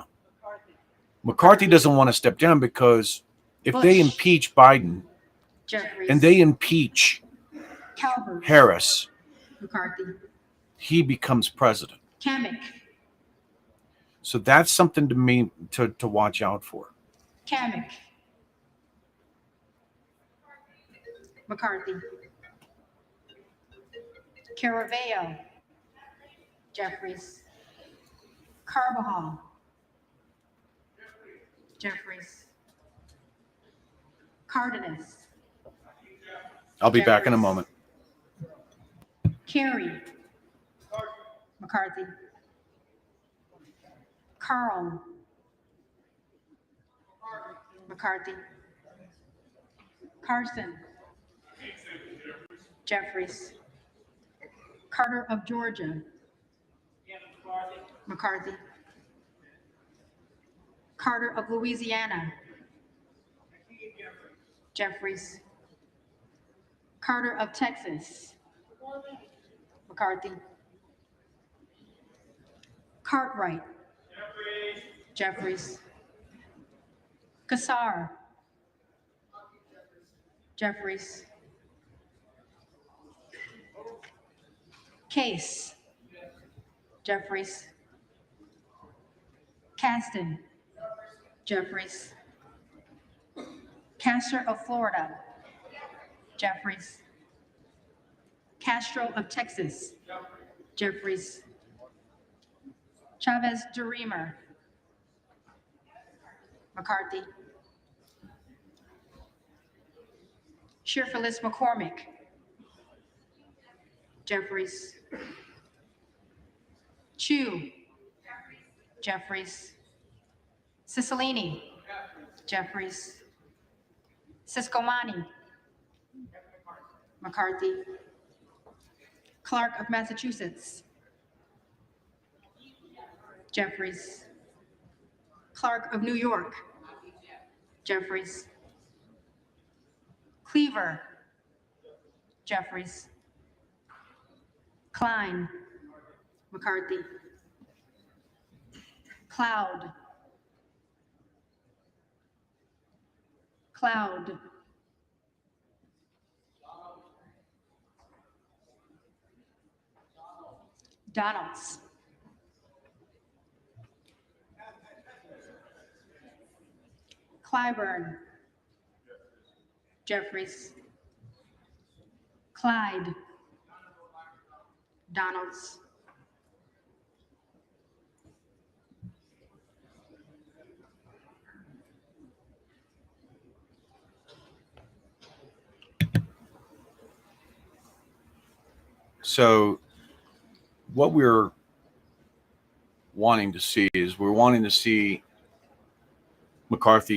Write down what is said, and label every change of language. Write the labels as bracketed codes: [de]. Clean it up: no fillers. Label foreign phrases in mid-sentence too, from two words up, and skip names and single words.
[en] McCarthy doesn't want to step down because if they Bush. impeach Biden Jeffries. and they impeach Calvert. Harris, McCarthy. he becomes president. Kamek. So that's something to watch out for. Kamek. McCarthy. Caraveo. Jeffries. Carbajal. Jeffries. Cardenas. I'll be back in a Jeffries. moment. Carey. McCarthy. Carl. McCarthy. Carson. Jeffries. Carter of Georgia. McCarthy. Carter of Louisiana. Jeffries. Carter of Texas. McCarthy. Cartwright. Jeffries. Kassar. Jeffries. Case. Jeffries. Caston. Jeffries. Castor of Florida. Jeffries. Castro of Texas. Jeffries. Chavez DeRemer. McCarthy. Sheriff McCormick. Jeffries. Chu. Jeffries. Cicilline. Jeffries. Siscomani. McCarthy. Clark of Massachusetts. Jeffries. Clark of New York. Jeffries. Cleaver. Jeffries. Klein. McCarthy. Cloud. Cloud. Donalds. Clyburn. Jeffries. Clyde. Donalds. So what we're wanting to see is we're wanting to see McCarthy